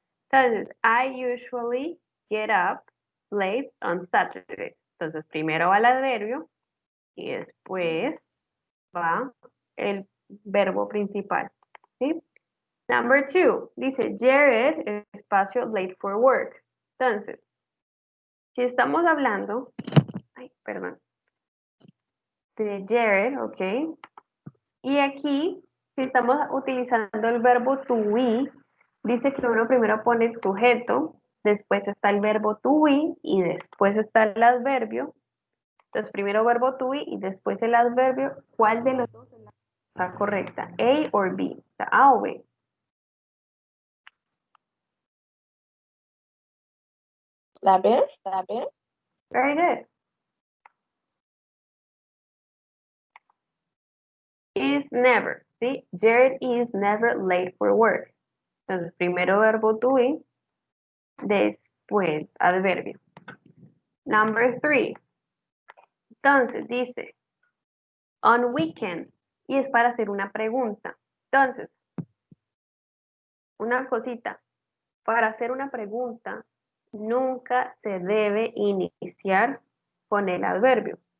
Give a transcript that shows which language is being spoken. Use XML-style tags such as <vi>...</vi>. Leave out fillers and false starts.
<es>Entonces,</es> <en>I usually get up late on Saturday.</en> <es>Entonces, primero va el adverbio y después va el verbo principal. ¿Sí?</es> <en>Number two,</en> <es>dice</es> <en>Jared,</en> <es>espacio,</es> <en>late for work.</en> <es>Entonces, si estamos hablando, ay, perdón, de Jared, ok, y aquí, si estamos utilizando el verbo to be, dice que uno primero pone el sujeto, después está el verbo to be y después está el adverbio. Entonces, primero verbo to be y después el adverbio. ¿Cuál de los dos está correcta? A o B. O sea, A o B. La B, la B.</es> <en>Very good. Is never.</en> <es>¿sí?</es> <en>Jared is never late for work.</en> <es>Entonces, primero verbo to be, después adverbio.</es> <en>Number 3.</en> <es>Entonces, dice,</es> <en>on weekends,</en> <es>y es para hacer una pregunta. Entonces, una cosita, para hacer una pregunta, nunca se debe iniciar con el adverbio.</es>